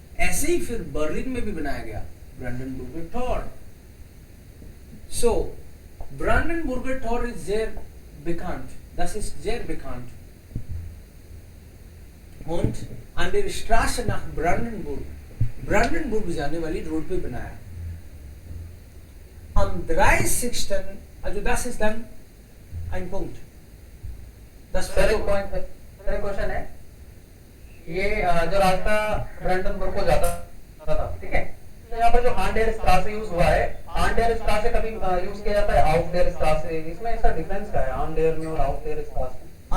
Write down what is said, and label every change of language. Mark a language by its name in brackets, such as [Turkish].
[Hindi] ऐसे ही फिर बर्लिन में भी बनाया गया ब्रांडनबुर्गर टोर। [German] सो ब्रांडनबुर्गर टोर इज sehr bekannt, das ist sehr bekannt. Und an der Straße nach Brandenburg [Hindi] जाने वाली रोड पे बनाया। [German] Am 30. Also das ist dann ein Punkt. Das [Hindi] question है, ये जो रास्ता ब्रांडनबुर्ग को जाता था, ठीक है, तो यहाँ पर जो आन-डेर स्ट्रासे यूज हुआ है, आन-डेर स्ट्रासे कभी यूज किया जाता है आउट-डेर स्ट्रासे, इसमें इसका डिफरेंस क्या है आन-डेर में और आउट-डेर स्ट्रासे?